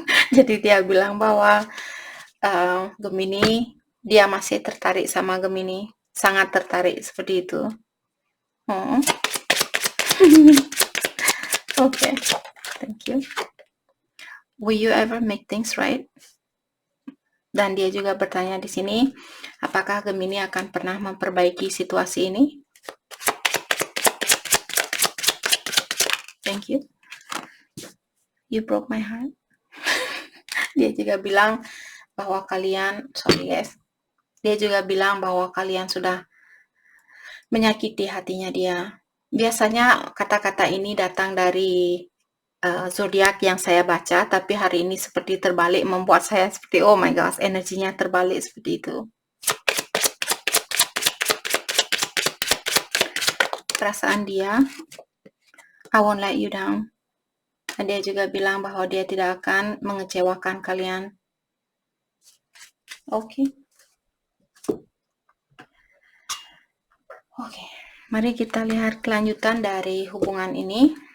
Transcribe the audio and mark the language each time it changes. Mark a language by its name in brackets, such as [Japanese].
[Indonesian] Jadi dia bilang bahwa Gemini, dia masih tertarik sama Gemini. Sangat tertarik, seperti itu. [English] Okay. Thank you. Will you ever make things right? [Indonesian] Dan dia juga bertanya di sini, apakah Gemini akan pernah memperbaiki situasi ini? [English] Thank you. You broke my heart. [Indonesian] Dia juga bilang bahwa kalian, [English] sorry guys, [Indonesian] dia juga bilang bahwa kalian sudah menyakiti hatinya dia. Biasanya kata-kata ini datang dari zodiak yang saya baca, tapi hari ini seperti terbalik, membuat saya seperti [English] oh my gosh, [Indonesian] energinya terbalik seperti itu. Perasaan dia, [English] I won't let you down. [Indonesian] Dan dia juga bilang bahwa dia tidak akan mengecewakan kalian. Oke. Mari kita lihat kelanjutan dari hubungan ini.